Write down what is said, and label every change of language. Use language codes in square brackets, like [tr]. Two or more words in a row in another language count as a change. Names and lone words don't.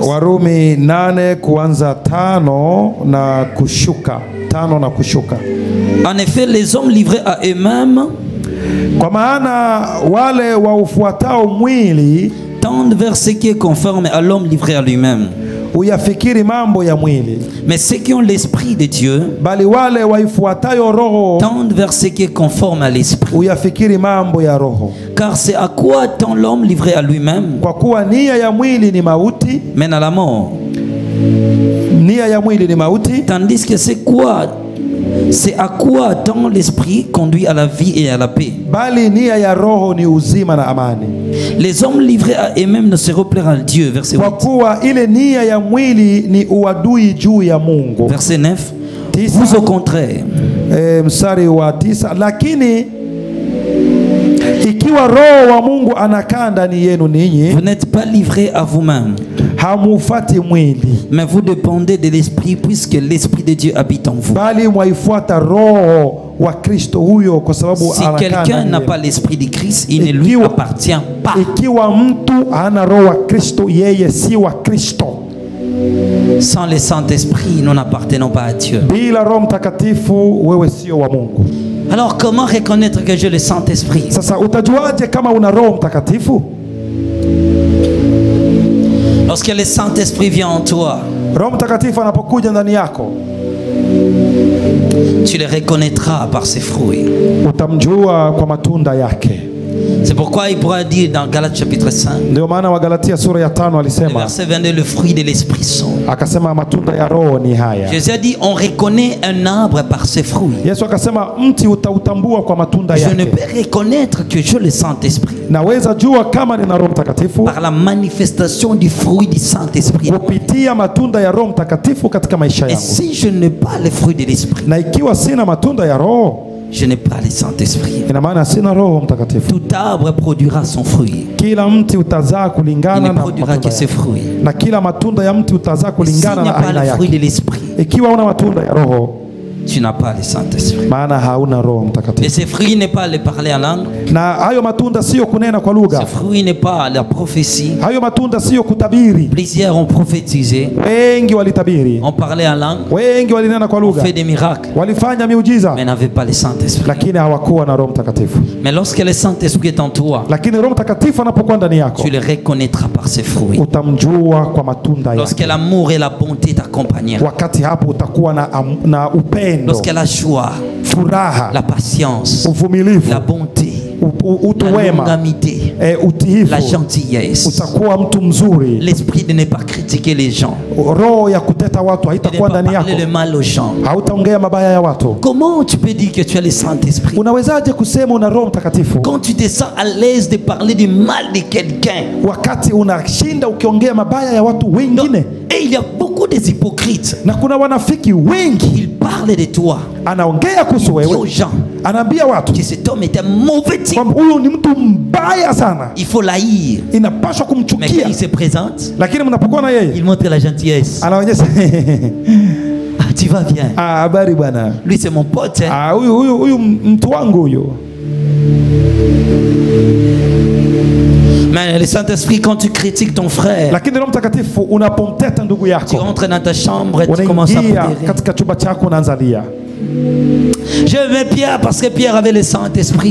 [sw] Warumi 8 kuanza 5 na kushuka. 5 na kushuka. [fr] En effet, les hommes livrés à eux-mêmes, [sw] kwa maana wale waufuatao mwili [fr] tendent vers ce qui est conforme à l'homme livré à lui-même. [sw] uyafikiri mambo ya mwili, [fr] Mais ceux qui ont l'esprit de Dieu [sw] bali wale waifuatayo roho [fr] tendent vers ce qui est conforme à l'esprit. [sw] uyafikiri mambo ya roho. [fr] Car c'est à quoi tend l'homme livré à lui-même [sw] Kwa kuwa nia ya mwili ni mauti, [fr] mène à la mort. [sw] nia ya mwili ni mauti, [fr] Tandis que c'est à quoi tend l'esprit conduit à la vie et à la paix. [sw] bali nia ya roho ni uzima na amani. [fr] Les hommes livrés à eux-mêmes ne se replairent à Dieu. Verset 8. [sw] Kwa kuwa ile nia ya mwili ni uadui juu ya Mungu. [fr] Verset 9. [sw] Tisa. [fr] Vous au contraire, [sw] Mstari wa 9, lakini Ikiwa roho wa Mungu anakaa ndani yenu ninyi, [fr] vous n'êtes pas livré à vous-même, [sw] hamufati mwili, [fr] mais vous dépendez de l'esprit, puisque l'esprit de Dieu habite en vous. [sw] bali mwaifuata roho wa Kristo huyo, kwa sababu [fr] Si quelqu'un n'a pas l'esprit de Christ, il ne lui appartient pas. [sw] Ikiwa mtu hana roho wa Kristo, yeye si wa Kristo. [fr] Sans le Saint-Esprit, nous n'appartenons pas à Dieu. [sw] Bila Roho Mtakatifu, wewe sio wa Mungu. [fr] Alors comment reconnaître que j'ai le Saint-Esprit? [sw] Sasa utajuaje kama una Roho Mtakatifu? [fr] Lorsque le Saint-Esprit vient en toi, [sw] Roho Mtakatifu anapokuja ndani yako, [fr] tu le reconnaîtras par ses fruits. [sw] utamjua kwa matunda yake. [fr] C'est pourquoi il pourra dire dans Galates chapitre 5, [sw] Ndio maana wa Galatia sura ya 5 alisema, [fr] verset 22, le fruit de l'esprit sont. [sw] akasema matunda ya Roho ni haya. [fr] Jésus a dit, on reconnaît un arbre par ses fruits. [sw] Yesu akasema mti utautambua kwa matunda [fr] Je ne [sw] yake. [fr] peux reconnaître que je le Saint-Esprit [sw] Naweza jua kama nina Roho Mtakatifu [fr] par la manifestation du fruit du Saint-Esprit. [sw] kupitia matunda ya Roho Mtakatifu katika maisha [fr] Et [sw] yangu. [fr] si je n'ai pas le fruit de l'Esprit, [sw] Na ikiwa sina matunda ya Roho, [fr] je n'ai pas le Saint-Esprit. [sw] ina maana sina Roho Mtakatifu. [fr] Tout arbre produira son fruit. [sw] Kila mti utazaa [fr] Il [sw] kulingana [fr] ne [sw] na [fr] produira [sw] matunda [fr] que ses [sw] yake. [fr] fruits. [sw] Na kila matunda ya mti utazaa [fr] S'il [sw] kulingana [fr] n'y a [sw] na [fr] pas [sw] aina [fr] le fruit de [sw] yake. [fr] l'Esprit, [sw] Ikiwa una matunda ya Roho, [fr] tu n'as pas le Saint-Esprit. [sw] maana hauna Roho [fr] Et [sw] Mtakatifu. [fr] ces fruits n'est pas le parler en langue. [sw] Na hayo matunda sio kunena kwa [fr] Ces [sw] lugha. [fr] fruits n'est pas la prophétie. [sw] Hayo matunda sio kutabiri. [fr] Plusieurs ont prophétisé, [sw] Wengi walitabiri, [fr] ont parlé en langue, [sw] wengi walinena kwa [fr] ont [sw] lugha, [fr] fait des miracles, [sw] walifanya miujiza, [fr] mais n'avaient pas le Saint-Esprit. [sw] lakini hawakuwa na Roho Mtakatifu. [fr] Mais lorsque le Saint-Esprit est en toi, [sw] Lakini Roho Mtakatifu anapokuwa ndani yako, [fr] tu le reconnaîtras par ses fruits. [sw] utamjua kwa matunda [fr] Lorsque [sw] yake. [fr] l'amour et la bonté t'accompagneront. [sw] Wakati hapo utakuwa na upendo, [fr] Lorsque la joie, [sw] furaha, [fr] la patience, [sw] uvumilivu, [fr] la bonté, [sw] utu [fr] la [sw] wema, [fr] longanimité, [sw] utiifu, [fr] la gentillesse, [sw] utakuwa mtu mzuri. [fr] l'esprit de ne pas critiquer les gens, [sw] Roho ya kuteta watu [fr] de ne [sw] haitakuwa [fr] pas [sw] ndani yako. [fr] parler le mal aux gens. [sw] Hautaongea mabaya ya watu. [fr] Comment tu peux dire que tu as le Saint-Esprit [sw] Unawezaje kusema una Roho Mtakatifu [fr] quand tu te sens à l'aise de parler du mal de quelqu'un? [sw] wakati unashinda ukiongea mabaya ya watu wengine? [fr] Et il y a beaucoup des hypocrites. [sw] Na kuna wanafiki wengi, [fr] Ils parlent de toi, [sw] anaongea kuhusu [fr] ils disent aux [sw] wewe, [fr] gens [sw] anaambia watu [fr] que cet homme est un mauvais type. [sw] kwamba huyu ni mtu mbaya sana, [fr] Il faut l'haïr. [sw] inapaswa [fr] Mais quand [sw] kumchukia. [fr] il se présente, [sw] Lakini mnapokuwa na yeye, [fr] il montre la gentillesse. [sw] anaonyesha [fr] Ah, tu vas bien. [sw] ah, habari bwana, [fr] Lui, c'est mon pote. Hein. [sw] ah, huyu mtu wangu huyo. [fr] Mais le Saint-Esprit, quand tu critiques ton frère, [sw] Lakini Roho Mtakatifu unapomteta ndugu [fr] tu [sw] yako, [fr] entres dans ta chambre et tu commences à [sw] unaingia [fr] pleurer. [sw] katika chumba chako, unaanza lia. [fr] J'aimais Pierre parce que Pierre avait le Saint-Esprit.